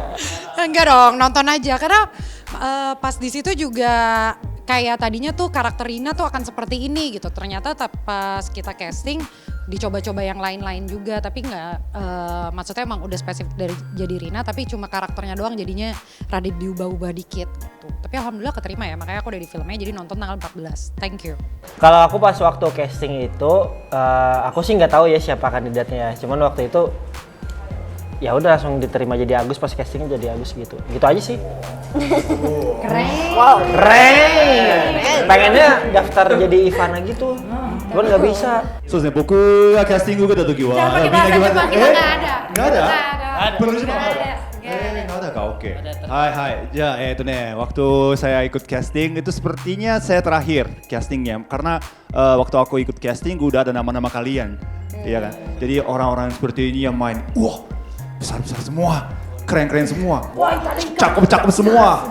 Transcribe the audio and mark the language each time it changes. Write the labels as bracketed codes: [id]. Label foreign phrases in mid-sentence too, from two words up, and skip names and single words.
[id] Enggak dong, nonton aja karena pas di situ juga kayak tadinya tuh karakter Rina tuh akan seperti ini gitu. Ternyata pas kita casting dicoba-coba yang lain-lain juga, tapi nggak maksudnya emang udah spesifik dari jadi Rina, tapi cuma karakternya doang jadinya rada diubah-ubah dikit gitu. Tapi alhamdulillah keterima ya, makanya aku udah di filmnya, jadi nonton tanggal 14. [en] Thank you. [id] Kalau aku pas waktu casting itu, aku sih nggak tahu ya siapa kandidatnya. Cuman waktu itu ya udah langsung diterima jadi Agus, pas castingnya jadi Agus gitu. Gitu aja sih. Keren. Wow, keren. Pengennya daftar jadi Ivana gitu. Cuman nggak bisa. [ja] そうですね、僕がキャスティング受けた時は [id] Jangan pakai [ja] みんな [id] bahasa [ja] 決まっ [id] Jepang, [ja] て [id] kita nggak ada. nggak ada? Nggak ada. Penulis Jepang Nggak nggak ada. ada? Nggak ada kah? Oke. Hai, じゃあ waktu saya ikut casting itu sepertinya saya terakhir castingnya karena waktu aku ikut casting udah ada nama-nama kalian, iya kan? Jadi orang-orang seperti ini yang main, wah besar-besar semua, keren-keren semua, cakep-cakep semua.